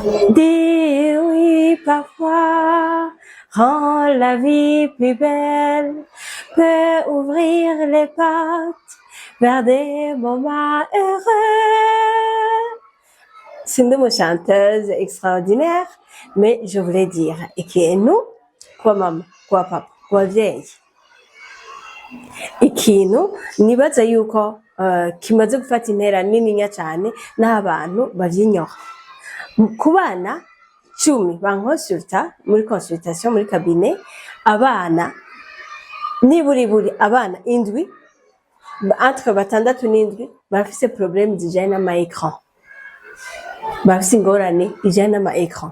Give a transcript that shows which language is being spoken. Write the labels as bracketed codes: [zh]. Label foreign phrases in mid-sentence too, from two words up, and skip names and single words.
[fr] Dire oui parfois rend la vie plus belle, peut ouvrir les portes vers des moments heureux. C'est une chanteuse extraordinaire, mais je voulais dire, [rn] ikintu kwa mama, kwa papa, ku bavyeyi, ikintu nibaza yuko kimaze gufata intera nininya cane n'abantu bavyinyoha. Ku bana 10 bankonsulta muri consultation muri cabinet, abana niburi abana 7 entre 6 n'7 bafise problème zijanye n'ama-écran, bafise ingorane ijanye n'ama-écran.